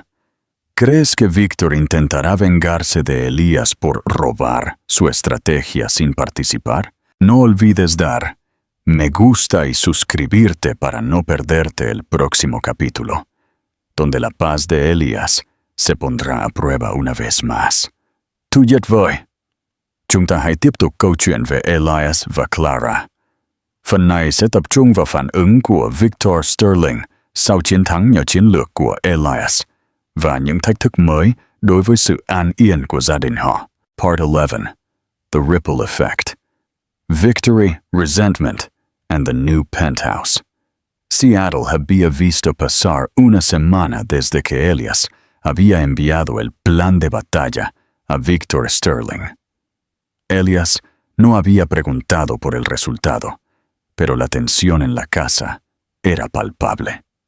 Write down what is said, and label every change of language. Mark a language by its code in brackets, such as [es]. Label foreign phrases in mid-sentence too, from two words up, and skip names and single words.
[es] ¿Crees que Víctor intentará vengarse de Elías por robar su estrategia sin participar? No olvides dar me gusta y suscribirte para no perderte el próximo capítulo, donde la paz de Elías se pondrá a prueba una vez más. [vi] Tuyet voi. Chúng ta hãy tiếp tục câu chuyện về Elias và Clara. Phần này sẽ tập trung vào phản ứng của Victor Sterling sau chiến thắng nhờ chiến lược của Elias và những thách thức mới đối với sự an yên của gia đình họ. [en] Part 11. The Ripple Effect. Victory, Resentment, and the New Penthouse. [es] Seattle había visto pasar una semana desde que Elias había enviado el plan de batalla a Victor Sterling. Elias no había preguntado por el resultado, pero la tensión en la casa era palpable.